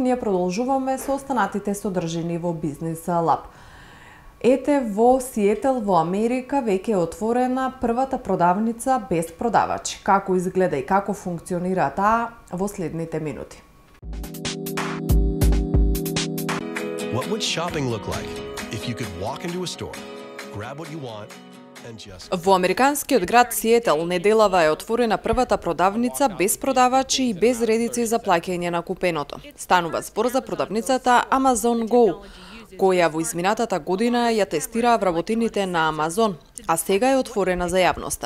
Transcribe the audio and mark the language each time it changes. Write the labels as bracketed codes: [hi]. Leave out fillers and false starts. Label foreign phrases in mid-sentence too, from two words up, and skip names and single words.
[mk] Ние продолжуваме со останатите содржини во Бизнис Лаб. Ете, во Сиетл, во Америка, веќе е отворена првата продавница без продавачи. Како изгледа и како функционира таа во следните минути. [en] What would shopping look like if you could walk into a store, grab what you want? [mk] Во американскиот град Сиетл неделава е отворена првата продавница без продавачи и без редици за плаќање на купеното. Станува збор за продавницата Amazon Go, која во изминатата година ја тестираа вработените на Амазон, а сега е отворена за јавноста.